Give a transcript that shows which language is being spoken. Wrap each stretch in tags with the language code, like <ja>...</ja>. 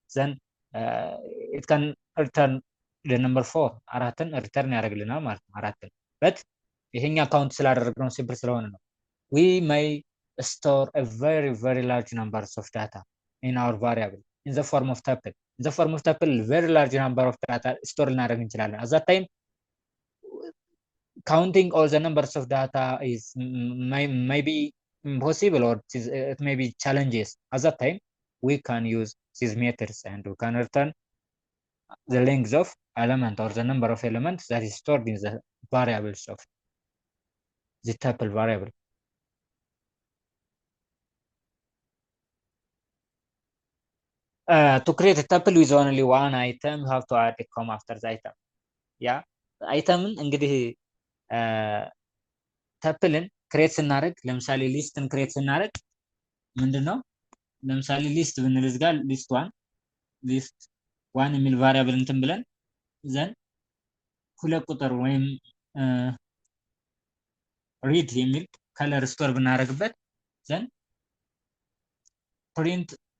<am>ዘን ኢት ካን ሪተርን ለነምበር 4 አራትን ሪተርን ያደርግልናል ማለት ነው። አራትን በት ይሄኛ ካውንት ስላደረግነው ሲምፕል ስለሆነ ነው።</am> <en>we may store a very large numbers of data in our variable in the form of tuple. In the form of tuple very large number of data store</en> <am>ልናደርግ እንችላለን።</am> <en>at that time counting all the numbers of data is maybe impossible or it may be challenges. At that time we can use these methods and we can return the length of element or the number of elements that is stored in the variables of the tuple variable. To create a tuple with only one item you have to add a comma after the item.</en> <am>Yeah, አይተምን እንግዲህ ተፕልን ክሬት ስናደርግ ለምሳሌ ሊስትን ክሬት ስናደርግ ምንድነው ለምሳሌ ሊስት ብንል እዚህ ጋር ሊስት ዋን የሚል ቫሪያብል እንትን ብለን ዘን ሁለት ቁጥር ወይም ሪድ የሚል ከለር ስቶር ብናደርግበት ዘን ፕሪንት</am>